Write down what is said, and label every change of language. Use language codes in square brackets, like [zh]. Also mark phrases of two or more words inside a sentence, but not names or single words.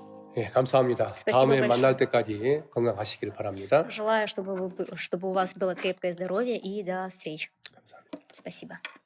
[ko] 예, 감사합니다. [ru] Спасибо [ko] 다음에 [ru] большое. [ko] 만날 때까지 건강하시길 바랍니다. [ru] Желаю, чтобы у вас было крепкое здоровье и до встречи. [ko] 감사합니다. [ru] Спасибо.